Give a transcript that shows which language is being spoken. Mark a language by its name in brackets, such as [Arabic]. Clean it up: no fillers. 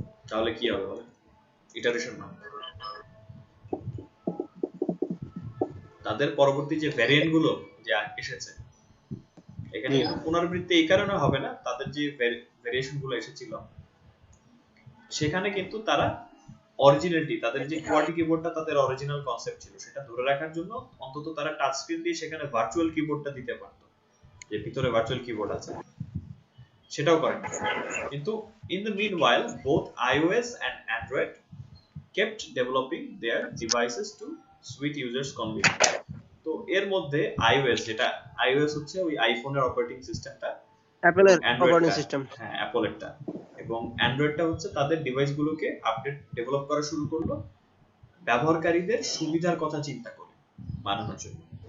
[Bangla] তাহলে কি হবে বলেন, ইটারেশন মানে তাদের পরবর্তী যে ভ্যারিয়েন্ট গুলো যে এসেছে, এখানে কিন্তু পুনরাবৃত্তি এই কারণে হবে না, তাদের যে ভ্যারিয়েশন গুলো এসেছিল সেখানে কিন্তু তারা অরিজিনালিটি, তাদের যে কোয়ার্টি কিবোর্ডটা তাদের অরিজিনাল কনসেপ্ট ছিল সেটা ধরে রাখার জন্য অন্তত তারা টাচ স্ক্রিন দিয়ে সেখানে ভার্চুয়াল কিবোর্ডটা দিতে পারত, যে ভিতরে ভার্চুয়াল কিবোর্ড আছে, সেটাও করেন। [English] কিন্তু in the meanwhile both iOS and Android kept developing their devices to suit users convenience. [Bangla] তো এর মধ্যে iOS, যেটা iOS হচ্ছে ওই আইফোনের অপারেটিং সিস্টেমটা, অ্যাপলের অপারেটিং সিস্টেম, হ্যাঁ অ্যাপলেরটা, এবং অ্যান্ড্রয়েডটা হচ্ছে তাদের ডিভাইসগুলোকে আপডেট ডেভেলপ করা শুরু করলো ব্যবহারকারীদের সুবিধার কথা চিন্তা করে বানানোর জন্য।